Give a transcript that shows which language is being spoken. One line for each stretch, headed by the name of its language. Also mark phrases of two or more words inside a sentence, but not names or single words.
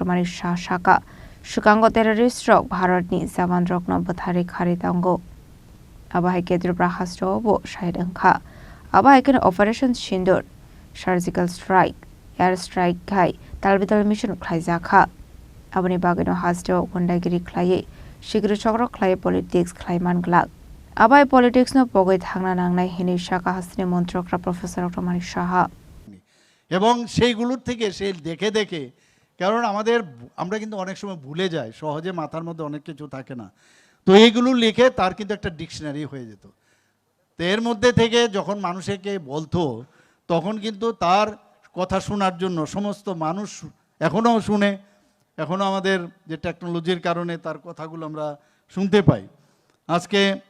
Kok Borok: Manik Shaha shaka Shukango terrorist rok Bharat ni jawan rok no bathari khari tango abahai kedru prahastro bo shahid angkha abahai ken operation Sindur
English: surgical strike air strike
Kok Borok: khai talbital mission khlaijaka aboni bagino hasto gondagiri khlaye shigri chokro khlaye politics khlaiman glak abai politics no pogoi thangna nangnai hini shaka hasne
Bangla: মন্ত্রকরা প্রফেসর ডক্টর মানিক সাহা এবং সেইগুলোর থেকে সে দেখে দেখে কারণ আমরা কিন্তু অনেক সময় ভুলে যাই সহজে মাথার মধ্যে অনেক কিছু থাকে না তো এইগুলো লিখে তার কিন্তু একটা ডিকশনারি হয়ে যেত তো এর মধ্যে থেকে যখন মানুষকে বলতো তখন কিন্তু তার কথা শোনার জন্য সমস্ত মানুষ এখনো শুনে এখনো আমাদের যে টেকনোলজির কারণে তার কথাগুলো আমরা শুনতে পাই আজকে